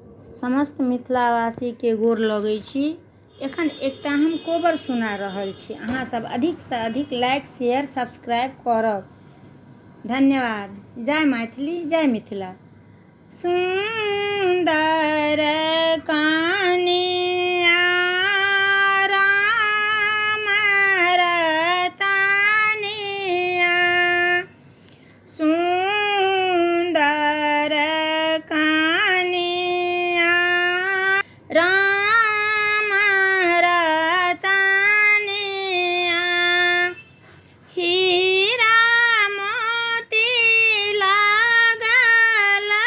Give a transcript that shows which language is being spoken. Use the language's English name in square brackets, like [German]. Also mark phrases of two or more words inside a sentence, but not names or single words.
[Maithili] समस्त मिथिलावासी के गोर लगै छी। एखन एकटा हम कोबर सुना रहल छी, अहाँ सब अधिक से अधिक लाइक शेयर सब्सक्राइब करब। धन्यवाद। जय मैथिली, जय मिथिला। सुंदर कनिया राम रतनिया, सुंदर कनिया राम रतनिया, हीरा मोती लागल